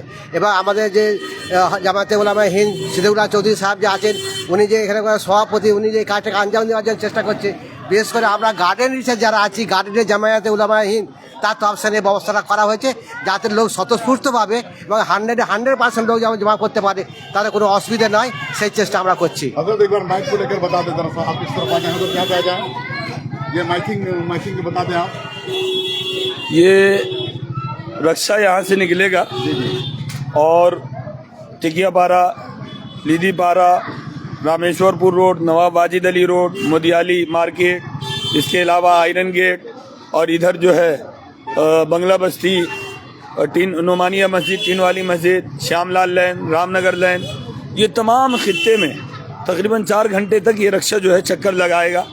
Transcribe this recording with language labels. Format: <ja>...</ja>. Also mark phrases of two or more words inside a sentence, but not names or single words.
<bn>এবার আমাদের যে জামাতে উলামা হিন্দ সিদ্দিকুল্লাহ চৌধুরী সাহেব যে আছেন, উনি যে এখানে সভাপতি, উনি যে কাজটাকে আঞ্জাম দেওয়ার জন্য চেষ্টা করছে. বিশেষ করে আমরা গার্ডেন রিচে যারা আছি, গার্ডেনের জামায়াতে উলামা হিন্দ তার তফসিলের ব্যবস্থাটা করা হয়েছে যাতে লোক স্বতঃস্ফূর্তভাবে এবং 100% লোক যেমন জমা করতে পারে, তাদের কোনো অসুবিধা নয়, সেই চেষ্টা আমরা করছি.</bn> <ur>حضرت ایک بار مائک کو لے کر بتا دیں ذرا سا, آپ اس طرف آ جائیں. حضرت کیا کہا جائے, یہ مائکنگ بتا دیں آپ. یہ رکشہ یہاں سے نکلے گا اور ٹکیا پارا لیدی پارا، رامیشورپور روڈ، نواب واجد علی روڈ، مودیالی مارکیٹ، اس کے علاوہ آئرن گیٹ، اور ادھر جو ہے بنگلہ بستی، نعمانیہ مسجد، ٹین والی مسجد، شیام لال لین، رام نگر لین، یہ تمام خطے میں تقریباً 4 گھنٹے تک یہ رکشہ جو ہے چکر لگائے گا.</ur>